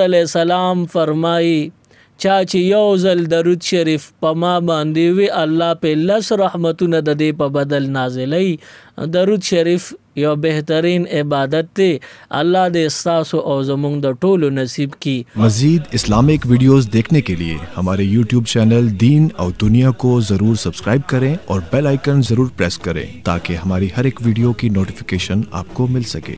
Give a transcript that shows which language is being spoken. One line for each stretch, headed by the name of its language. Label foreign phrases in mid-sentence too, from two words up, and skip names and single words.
Pashto: حضور
Arabic: علیه السلام
Pashto: فرمایي چا چې یو ځل درود شریف په ما باندې وی الله په لس رحمتونه د دې په بدل نازلای. درود شریف یو بهترین عبادت دی. الله دې استاسو او زمونږ د ټولو نصیب کی.
Urdu: مزید اسلامک ویڈیوز دیکھنے کے لیے ہمارے YouTube چینل دین اور دنیا کو ضرور سبسکرائب کریں اور
English: bell icon
Urdu: ضرور پریس کریں تاکہ ہماری ہر ایک ویڈیو کی نوٹیفکیشن آپ کو مل سکے.